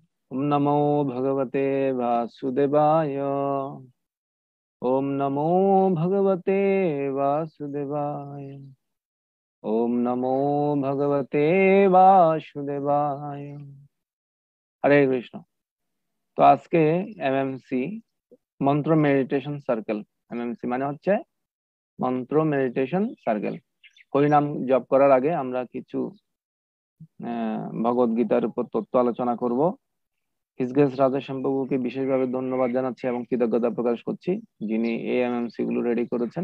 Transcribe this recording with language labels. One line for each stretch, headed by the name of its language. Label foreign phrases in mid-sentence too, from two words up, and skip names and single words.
Sanskrit: ओम नमो भगवते वासुदेवाय। ओम नमो भगवते वासुदेवाय। ओम नमो भगवते वासुदेवाय। हरे कृष्ण।
Bangla: তো আজকে এমএমসি মন্ত্র মেডিটেশন সার্কেল, এমএমসি মানে হচ্ছে মন্ত্র মেডিটেশন সার্কেল। হরিনাম জপ করার আগে আমরা কিছু ভগবদ গীতার উপর তত্ত্ব আলোচনা করব। হিজগেস রাজা সম্ভবকে বিশেষভাবে ধন্যবাদ জানাচ্ছি এবং কৃতজ্ঞতা প্রকাশ করছি যিনি এই এমএমসি গুলো রেডি করেছেন।